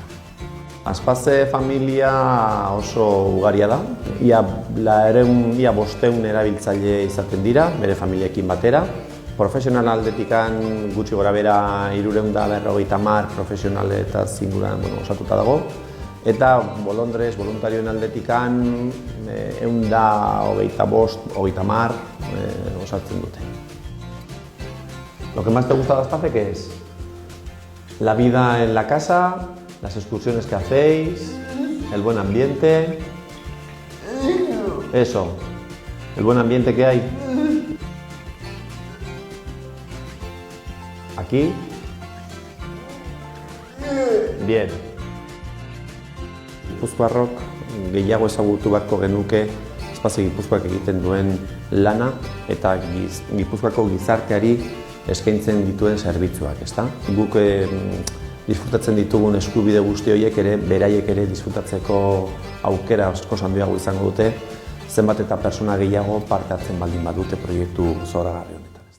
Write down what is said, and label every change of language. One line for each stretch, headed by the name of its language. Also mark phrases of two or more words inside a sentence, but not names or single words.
Basque: Aspaze familia oso ugaria da, ia 500 erabiltzaile izaten dira, bere familiekin batera. Profesional aldetikan gutxi gora bera 350 profesionaletaz inguruan osatuta dago. Eta bolondrez, voluntarioen aldetikan 125-130 osatzen dute.
Spanish: Lo que más te gusta de Aspace, ¿qué es? La vida en la casa, las excursiones que hacéis, el buen ambiente. Eso, el buen ambiente que hay. Aquí. Bien.
Basque: Gipuzkoarrok gehiago ezagutu beharko genuke Espazio Gipuzkoak egiten duen lana eta Gipuzkoako gizarteari eskaintzen dituen zerbitzuak, ezta? Guk disfrutatzen ditugun eskubide guzti horiek ere, beraiek ere disfrutatzeko aukera asko handiago izango dute, zenbat eta pertsona gehiago parte hartzen baldin badute proiektu zoragarri honetan.